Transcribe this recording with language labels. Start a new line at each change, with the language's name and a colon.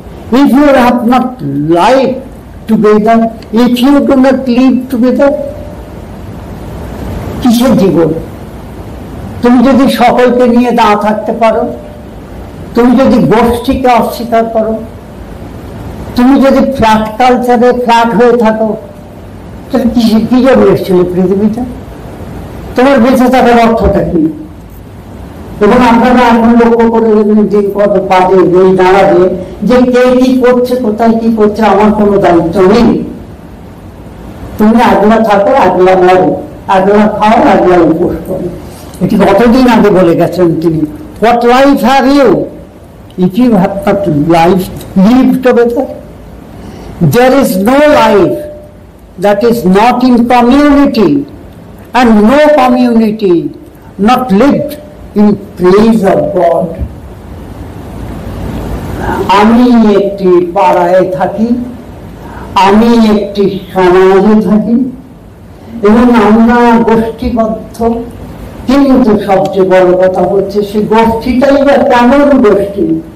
English: If you have not lived together, if you do not live together,
Bangla: কিসের জীবন? তুমি যদি সকলকে নিয়ে না থাকতে পারো, তুমি যদি গোষ্ঠীকে অস্বীকার করো, তুমি যদি ফ্ল্যাট কালচারে ফ্ল্যাট হয়ে থাকো, তাহলে কি জন্য এসেছিল পৃথিবীতে? তোমার বেঁচে থাকার অর্থটা কি? এবং আপনারা এখন লক্ষ্য করে দেখবেন যে কত পাবে এই দাঁড়াবে যে কে কি করছে, কোথায় কি করছে, আমার কোনো দায়িত্ব নেই। তুমি আগলা থাকো, আগলা মরো, আগলা খাও, আগলা উপোস করো। এটি কতদিন আগে বলে গেছেন তিনি।
English: What life have you if you have not lived together? There is no life that is not in community, and no community not lived in praise of God.
Bangla: আমি একটি পাড়ায় থাকি, আমি একটি সমাজে থাকি, এবং আমরা গোষ্ঠীবদ্ধ, কিন্তু সবচেয়ে বড় কথা হচ্ছে সে গোষ্ঠীটাই বা কেমন গোষ্ঠী?